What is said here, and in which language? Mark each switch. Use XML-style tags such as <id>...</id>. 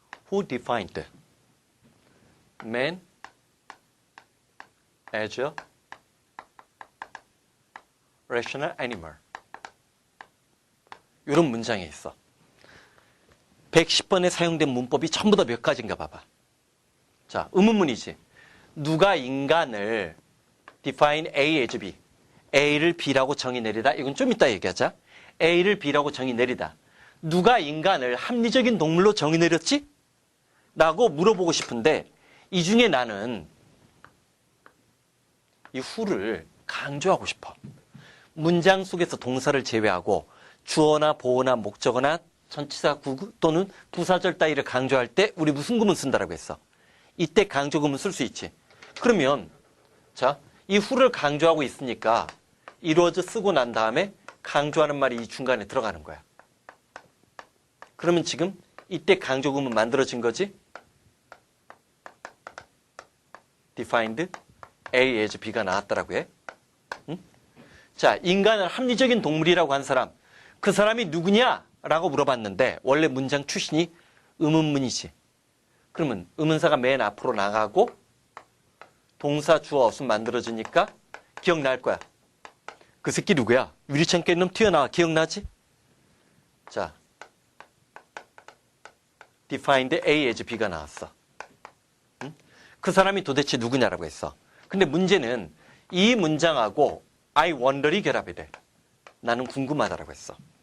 <en>Who defined man as a rational animal?</en> <ko>이런 문장이 있어. 110번에 사용된 문법이 전부 다 몇 가지인가 봐봐. 자, 의문문이지. 누가 인간을 define A as B. A를 B라고 정의 내리다. 이건 좀 이따 얘기하자. A를 B라고 정의 내리다. 누가 인간을 합리적인 동물로 정의 내렸지? 라고 물어보고 싶은데 이 중에 나는 이 who를 강조하고 싶어. 문장 속에서 동사를 제외하고 주어나 보어나 목적어나 전치사 구구 또는 부사절 따위를 강조할 때 우리 무슨 구문 쓴다라고 했어? 이때 강조 구문 쓸 수 있지. 그러면 자, 이 who를 강조하고 있으니까 이루어져 쓰고 난 다음에 강조하는 말이 이 중간에 들어가는 거야. 그러면 지금 이때 강조 구문 만들어진 거지? defined A as B가 나왔다라고 해. 응? 자, 인간은 합리적인 동물이라고 한 사람. 그 사람이 누구냐? 라고 물어봤는데 원래 문장 출신이 의문문이지. 그러면 의문사가 맨 앞으로 나가고 동사, 주어, 어순 만들어지니까 기억날 거야. 그 새끼 누구야? 유리창 깬 놈 튀어나와. 기억나지? 자, defined A as B가 나왔어. 응? 그 사람이 도대체 누구냐라고 했어. 근데 문제는 이 문장하고 I wonder이 결합이 돼. 나는 궁금하다라고 했어.</ko>